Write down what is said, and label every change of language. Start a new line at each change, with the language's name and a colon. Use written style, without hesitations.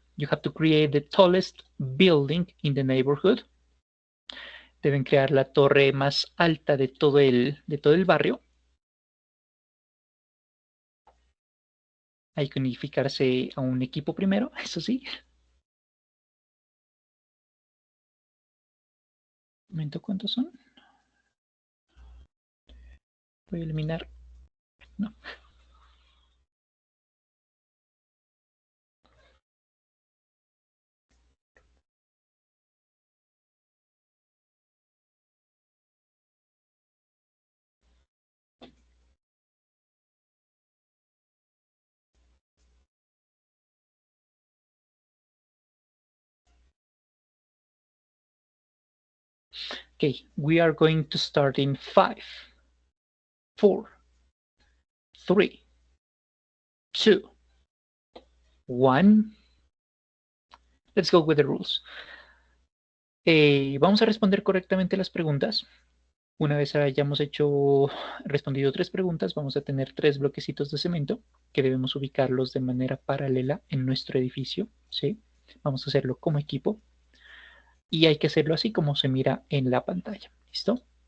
English: You have to create the tallest building in the neighborhood.
Spanish: Deben crear la torre más alta de todo el barrio. Hay que unificarse a un equipo primero, eso sí. Un momento, ¿cuántos son? Voy a eliminar. No.
English: Okay, we are going to start in 5, 4, 3, 2, 1. Let's go with the rules.
Spanish: Vamos a responder correctamente las preguntas. Una vez hayamos respondido 3 preguntas, vamos a tener 3 bloquecitos de cemento que debemos ubicarlos de manera paralela en nuestro edificio, ¿sí? Vamos a hacerlo como equipo y hay que hacerlo así como se mira en la pantalla, ¿listo?